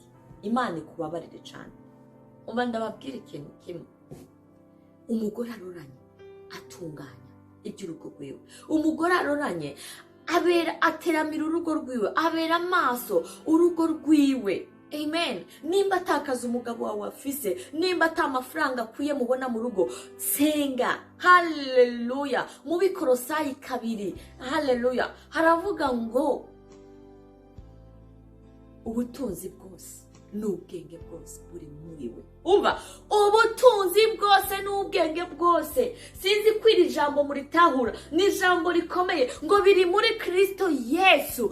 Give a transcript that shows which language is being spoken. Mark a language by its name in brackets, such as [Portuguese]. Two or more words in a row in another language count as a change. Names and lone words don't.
[Rundi] Imana ikubabarire cyane. Umva ndababwira ikintu kimwe, umugore aroranye atunganya iby'urugo rwiwe, umugore aroranye ateramira urugo rwiwe, abera amaso urugo rwiwe. Amen. Nimba atakaza umugabo wawe afise, nimba atamafaranga akwiye mubona mu rugo, senga. Haleluya. Mu Bikolosayi 2, haleluya, haravuga ngo ubutunzi bwose n'ubwenge bwose buri muri we. Umva, ubutunzi bwose n'ubwenge bwose, sinzi ko iri jambo muritahura, ni ijambo rikomeye ngo biri muri Kristo Yesu.